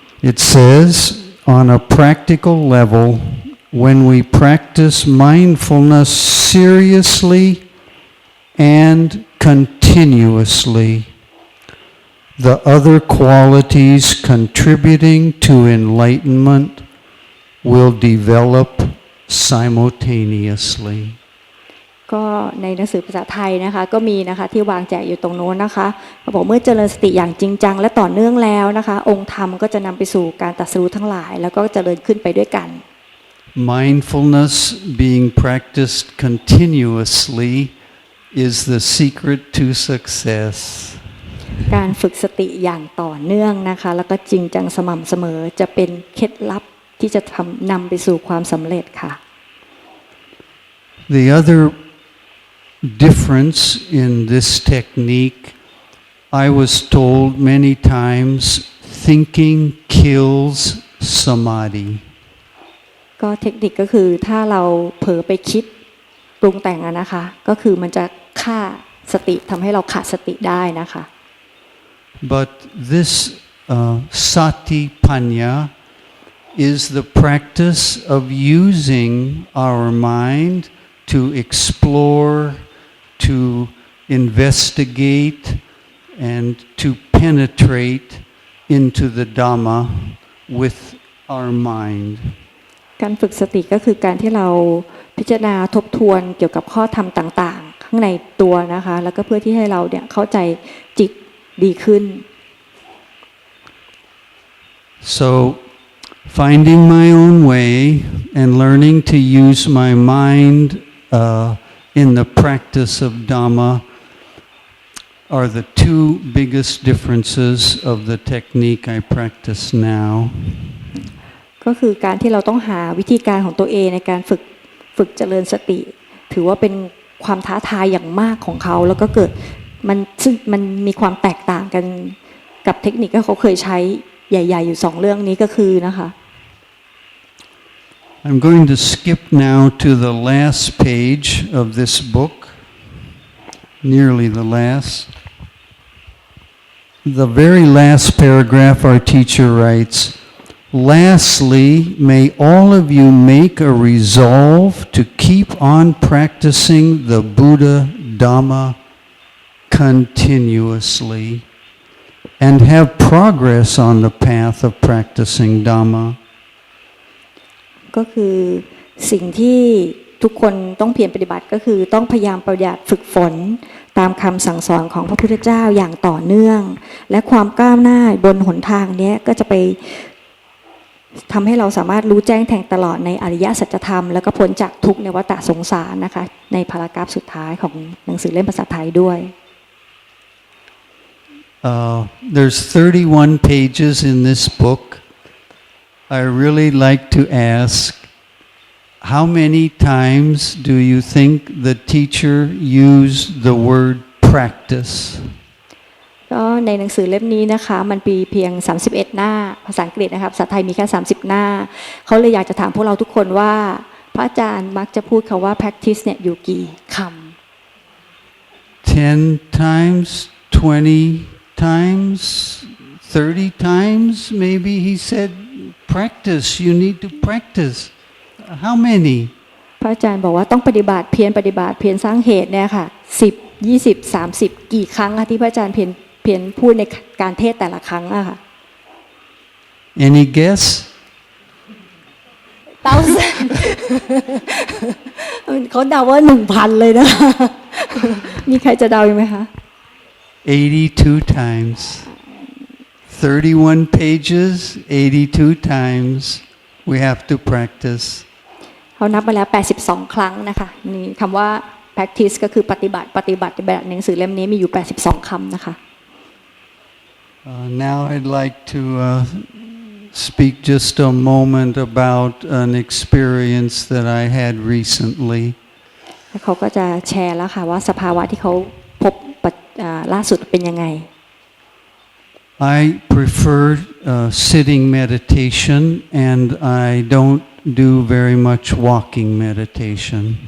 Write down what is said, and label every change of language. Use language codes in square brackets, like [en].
[en] It says, on a practical level, when we practice mindfulness seriously and continuously, the other qualities contributing to enlightenment will develop simultaneously. [th] ก็ในหนังสือภาษาไทยนะคะก็มีนะคะที่วางแจกอยู่ตรงโน้นนะคะเขาบอกเมื่อเจริญสติอย่างจริงจังและต่อเนื่องแล้วนะคะองค์ธรรมก็จะนำไปสู่การตรัสรู้ทั้งหลายแล้วก็เจริญขึ้นไปด้วยกัน [en] Mindfulness being practiced continuously is the secret to success. [th] การฝึกสติอย่างต่อเนื่องนะคะแล้วก็จริงจังสม่ำเสมอจะเป็นเคล็ดลับที่จะนำไปสู่ความสำเร็จค่ะ [en] The other difference in this technique, I was told many times, thinking kills samadhi. [th] ก็เทคนิคก็คือถ้าเราเผลอไปคิดปรุงแต่งนะคะก็คือมันจะฆ่าสติทำให้เราขาดสติได้นะคะ [en] But this satipanya is the practice of using our mind to explore, to investigate, and to penetrate into the Dhamma with our mind. [th] การฝึกสติก็คือการที่เราพิจารณาทบทวนเกี่ยวกับข้อธรรมต่างๆข้างในตัวนะคะแล้วก็เพื่อที่ให้เราเนี่ยเข้าใจจิตดีขึ้น [en] So finding my own way and learning to use my mind in the practice of Dhamma are the two biggest differences of the technique I practice now. [th] ก็คือการที่เราต้องหาวิธีการของตัวเองในการฝึกเจริญสติถือว่าเป็นความท้าทายอย่างมากของเขาแล้วก็เกิดซึ่งมันมีความแตกต่างกันกับเทคนิคที่เขาเคยใช้ใหญ่ๆอยู่2เรื่องนี้ก็คือนะคะ [en] I'm going to skip now to the last page of this book, nearly the last. The very last paragraph our teacher writes, "Lastly, may all of you make a resolve to keep on practicing the Buddha Dhamma continuously and have progress on the path of practicing Dhamma." [th] ก็คือสิ่งที่ทุกคนต้องเพียรปฏิบัติก็คือต้องพยายามประหยัดฝึกฝนตามคำสั่งสอนของพระพุทธเจ้าอย่างต่อเนื่องและความก้าวหน้าบนหนทางนี้ก็จะไปทำให้เราสามารถรู้แจ้งแทงตลอดในอริยสัจธรรมแล้วก็พ้นจากทุกข์ในวัฏสงสารนะคะในพารากราฟสุดท้ายของหนังสือเล่มภาษาไทยด้วย [en] There's 31 pages in this book. I really like to ask, how many times do you think the teacher used the word practice? [th] ก็ในหนังสือเล่มนี้นะคะมันมีเพียง31หน้าภาษาอังกฤษนะครับภาษาไทยมีแค่30หน้าเขาเลยอยากจะถามพวกเราทุกคนว่าพระอาจารย์มักจะพูดคำว่า practice เนี่ยอยู่กี่คำ [en] 10 times, 20 times, 30 times, maybe he said, practice, you need to practice. How many? [th] พระอาจารย์บอกว่าต้องปฏิบัติเพียรสร้างเหตุเนี่ยค่ะ10 20 30กี่ครั้งคะที่พระอาจารย์เพียรพูดในการเทศแต่ละครั้งอะค่ะ [en] Any guess? [th] 1000 เขาเดาว่า 1,000 เลยนะมีใครจะเดาอีกไหมคะ [en] 82 times. 31 pages, 82 times. We have to practice. [th] เขานับมาแล้ว82ครั้งนะคะนี่คำว่า practice ก็คือปฏิบัติแบบหนังสือเล่มนี้มีอยู่82คำนะคะ [en] Now I'd like to speak just a moment about an experience that I had recently. [th] เขาก็จะแชร์แล้วค่ะว่าสภาวะที่เขาพบล่าสุดเป็นยังไง [en] I prefer sitting meditation and I don't do very much walking meditation.